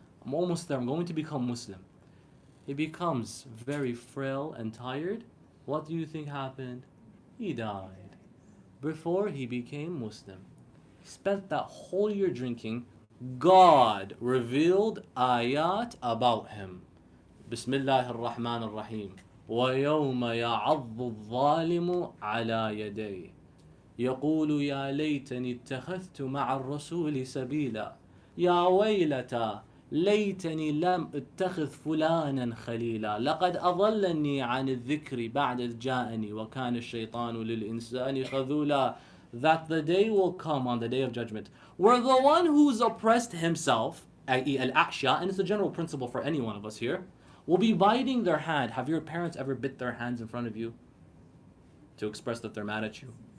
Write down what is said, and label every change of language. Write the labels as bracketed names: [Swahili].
[English] I'm almost there, I'm going to become Muslim. He becomes very frail and tired. What do you think happened? He died before he became Muslim. He spent that whole year drinking. God revealed ayat about him. [Arabic] Bismillah ar-Rahman ar-Rahim. وَيَوْمَ يَعَضُّ الظَّالِمُ عَلَى يَدَيْهِ يَقُولُ يَا لَيْتَنِي اتَّخَذْتُ مَعَ الرَّسُولِ سَبِيلًا يَا وَيْلَتَى ليتني لم اتخذ فلانا خليلا لقد أضلني عن الذكر بعد إذ جاءني وكان الشيطان للإنسان خذولا. [English] That the day will come on the day of judgment where the one who's oppressed himself, i.e. al-Ahsha, and it's a general principle for any one of us here, will be biting their hand. Have your parents ever bit their hands in front of you to express that they're mad at you?